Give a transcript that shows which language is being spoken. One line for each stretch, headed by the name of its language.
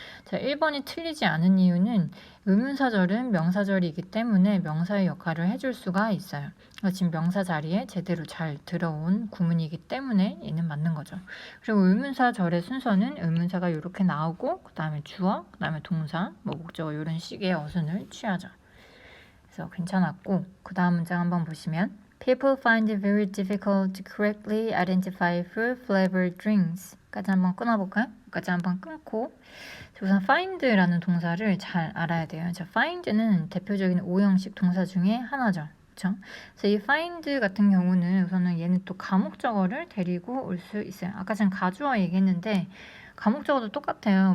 Korean: 자, 1번이 틀리지 않은 이유는 의문사절은 명사절이기 때문에 명사의 역할을 해줄 수가 있어요. 지금 명사 자리에 제대로 잘 들어온 구문이기 때문에 얘는 맞는 거죠. 그리고 의문사절의 순서는 의문사가 이렇게 나오고 그 다음에 주어, 그 다음에 동사, 뭐 목적어 이런 식의 어순을 취하죠. 그래서 괜찮았고 그 다음 문장 한번 보시면
English: People find it very difficult to correctly identify fruit-flavored drinks.
Korean: 까지 한번 끊어볼까요? 까지 한번 끊고 우선 find라는 동사를 잘 알아야 돼요. 자, find는 대표적인 오형식 동사 중에 하나죠. 그렇죠? 그래서 이 find 같은 경우는 우선은 얘는 또 가목적어를 데리고 올 수 있어요. 아까 전 가주어 얘기했는데 가목적어도 똑같아요.